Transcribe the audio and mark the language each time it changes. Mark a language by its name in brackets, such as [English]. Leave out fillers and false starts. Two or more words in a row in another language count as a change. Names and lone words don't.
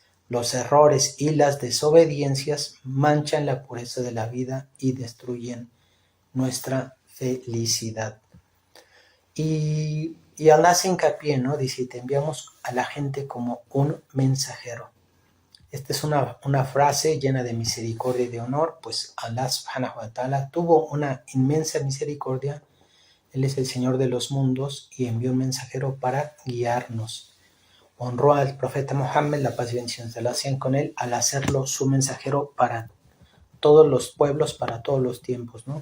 [Spanish] Los errores y las desobediencias manchan la pureza de la vida y destruyen nuestra felicidad. Y Allah hace hincapié, ¿no? Dice, te enviamos a la gente como un mensajero. Esta es una frase llena de misericordia y de honor, pues Allah [Arabic] سبحانه وتعالى [Spanish] tuvo una inmensa misericordia. Él es el Señor de los mundos y envió un mensajero para guiarnos. Honró al profeta Muhammad, la paz y bendiciones de Allah sean con él, al hacerlo su mensajero para todos los pueblos, para todos los tiempos, ¿no?